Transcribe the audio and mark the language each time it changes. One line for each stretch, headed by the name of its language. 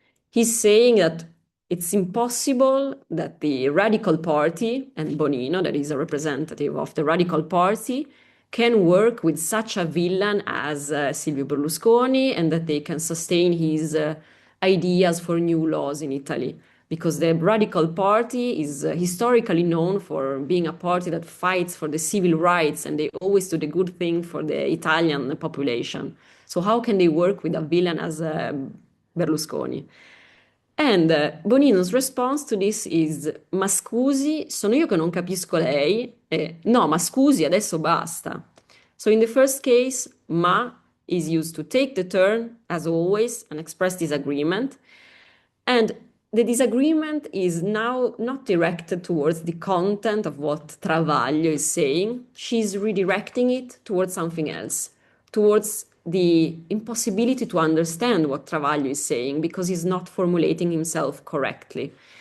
English: He's saying that it's impossible that the Radical Party, and Bonino, that is a representative of the Radical Party, can work with such a villain as Silvio Berlusconi, and that they can sustain his ideas for new laws in Italy. Because the Radical Party is historically known for being a party that fights for the civil rights, and they always do the good thing for the Italian population. So how can they work with a villain as Berlusconi? And Bonino's response to this is:
Italian: ma scusi, sono io che non capisco lei? No, ma scusi, adesso basta.
English: So in the first case, ma is used to take the turn, as always, and express disagreement. And the disagreement is now not directed towards the content of what Travaglio is saying. She's redirecting it towards something else, towards the impossibility to understand what Travaglio is saying because he's not formulating himself correctly.